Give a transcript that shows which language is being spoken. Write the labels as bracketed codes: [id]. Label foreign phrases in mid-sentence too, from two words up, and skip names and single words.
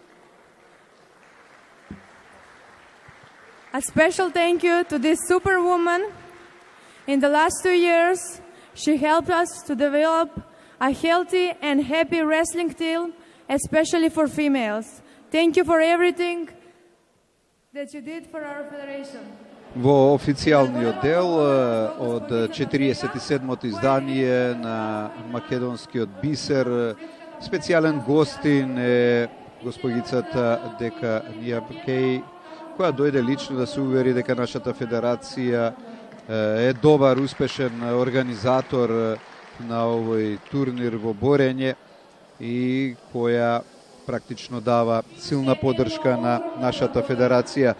[en] A special thank you to this superwoman. In the last 2 years, she helped us to develop a healthy and happy wrestling team, especially for females. Thank you for everything that you did for our federation. [mk] Во официјалниот дел од 47-то издание на Македонскиот бисер, специјален гостин е госпогицата Дека Нијапкеј, која дојде лично да се увери дека нашата федерација е добар, успешен организатор на овој турнир во борење и која практично дава силна поддршка на нашата федерација.